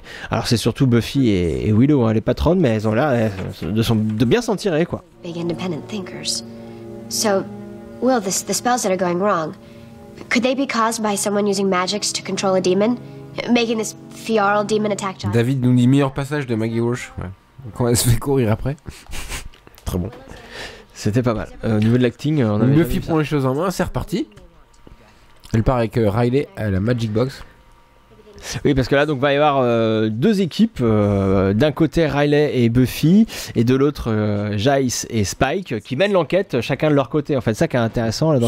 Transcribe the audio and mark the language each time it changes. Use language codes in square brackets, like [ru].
[fr] Alors c'est surtout Buffy et Willow, hein, les patronnes, mais elles ont l'air de bien s'en tirer, quoi. [en] Big independent thinkers. So, Will, the spells that are going wrong, could they be caused by someone using magics to control a demon? Making this Fioral demon attack John? [fr] David nous dit meilleur passage de Maggie Walsh. Ouais. Quand elle se fait courir après. Très bon. C'était pas mal. Au niveau de l'acting, on avait Buffy prend les choses en main, c'est reparti. Elle part avec Riley à la Magic Box. Oui, parce que là, donc, va y avoir deux équipes. D'un côté, Riley et Buffy, et de l'autre, Jace et Spike, qui mènent l'enquête chacun de leur côté. En fait, ça qui est intéressant. Là, dans